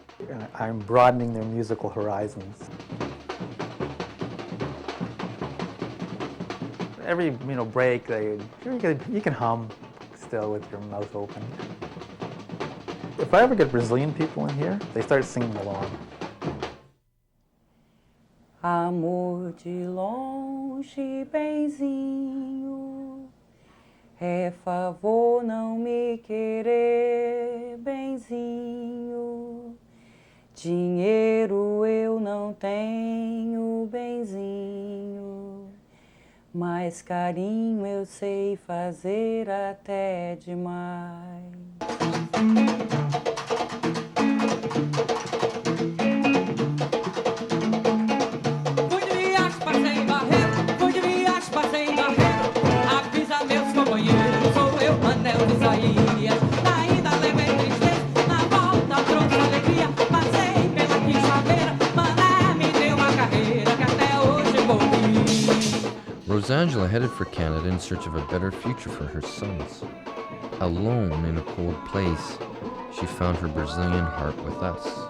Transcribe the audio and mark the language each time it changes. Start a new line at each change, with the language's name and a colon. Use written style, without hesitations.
English: And I'm broadening their musical horizons. Every break, you can hum still with your mouth open. If I ever get Brazilian people in here, they start singing along.
Portuguese: Amor de longe, benzinho, é favor não me querer, benzinho. Dinheiro eu não tenho, benzinho, mas carinho eu sei fazer até demais. Fui de viagem, passei em Barreiro, fui de viagem, passei em Barreiro. Avisa meus companheiros, sou eu, Manel de Isaías. Na ida levei tristeza, na volta trouxe alegria. Passei pela quinta-feira, Mané me deu uma carreira que até hoje vou rir.
English: Rosangela headed for Canada in search of a better future for her sons. Alone in a cold place, she found her Brazilian heart with us.